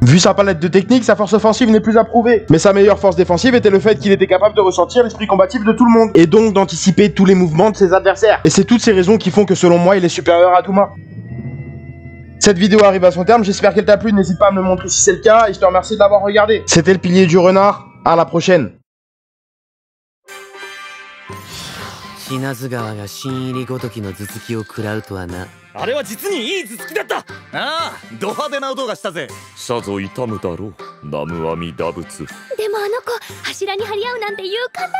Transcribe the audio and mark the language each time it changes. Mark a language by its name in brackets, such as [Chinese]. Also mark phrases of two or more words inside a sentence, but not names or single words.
[French] Vu sa palette de techniques, sa force offensive n'est plus à prouver. Mais sa meilleure force défensive était le fait qu'il était capable de ressentir l'esprit combatif de tout le monde. Et donc d'anticiper tous les mouvements de ses adversaires. Et c'est toutes ces raisons qui font que selon moi, il est supérieur à Touma. Cette vidéo arrive à son terme, j'espère qu'elle t'a plu, n'hésite pas à me le montrer si c'est le cas, et je te remercie de l'avoir regardé. C'était le pilier du renard, à la prochaine. [Japanese] 死なず川が新入りごときの頭突きを食らうとはな。あれは実にいい頭突きだった。ああ、ド派手な音がしたぜ。さぞ痛むだろう、南無阿弥陀仏。でもあの子柱に張り合うなんて勇敢なのね。